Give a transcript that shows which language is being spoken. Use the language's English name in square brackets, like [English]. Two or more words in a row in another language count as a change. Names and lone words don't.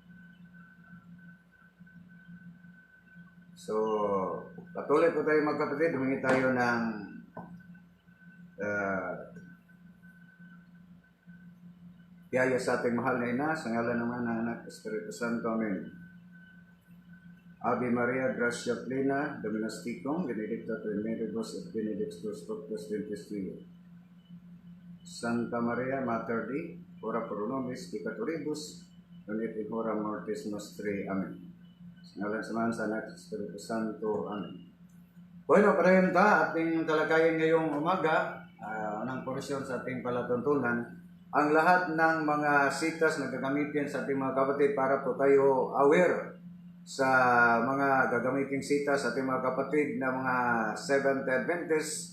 [Filipino] So, patuloy po tayo magkapatid, humingi tayo ng biyaya sa ating mahal na ina, sa ngalan naman ng Anak, Espiritu Santo, Amen. [Latin] Ave Maria, Gracia Plena, Dominus Tecum, benedicta tu in mulieribus et benedictus fructus ventris tui. Santa Maria, Mater Dei, ora pro nobis peccatoribus, et in hora mortis nostri. [Filipino] Amen. Ngalan sa Anak, Espiritu Santo. Amen. Bueno, para yun ating talakayin ngayong umaga, ng porsyon sa ating palatuntunan, ang lahat ng mga sitas na gagamitin sa ating mga kapatid para po tayo aware sa mga gagamiting sitas sa ating mga kapatid na mga Seventh Adventists.